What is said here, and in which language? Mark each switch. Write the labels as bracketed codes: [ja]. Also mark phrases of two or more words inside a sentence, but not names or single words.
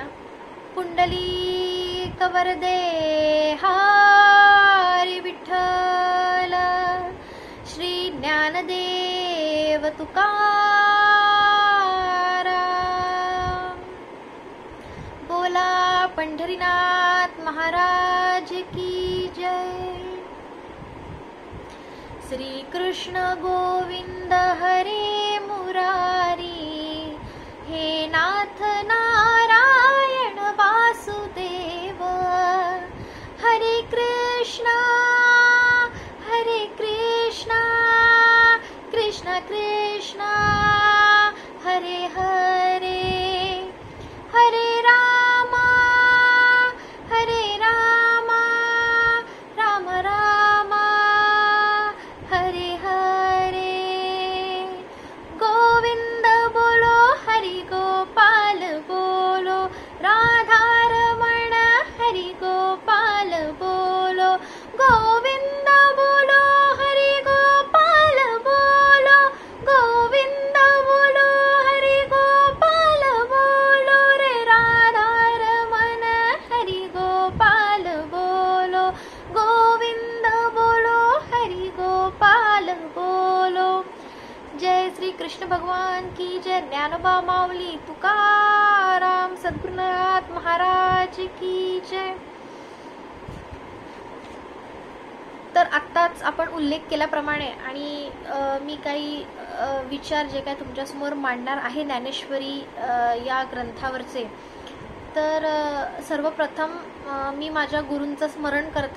[mr] पुंडलिक वरदे हरी विठ्ठल, श्री ज्ञानदेव तुकाराम, बोला पंढरीनाथ महाराज [hi] की जय. [sa] श्री कृष्ण गोविंद हरे मुरारी, हे नाथ नारायण वासुदेव, हरे कृष्णा कृष्ण कृष्णा हरे हरे, हरे रामा राम रामा हरे हरे। [hi] गोविंद बोलो हरि गोपाल बोलो, राधा रमण हरि गोपाल बोलो, गोविंद बोलो हरि गोपाल बोलो, गोविंद बोलो हरि गोपाल बोलो रे, राधा रमण हरि गोपाल बोलो, गोविंद बोलो हरि गोपाल बोलो। जय श्री कृष्ण भगवान की जय। ज्ञानोबा माऊली तुकाराम सद्गुरुनाथ महाराज की जय। [mr] तर आत्ताच आपण उल्लेख केल्याप्रमाणे आणि मी काही विचार जे काय तुमच्यासमोर मांडणार आहे ज्ञानेश्वरी या ग्रंथावरचे, तर सर्वप्रथम मी माझ्या गुरूंचं स्मरण करते।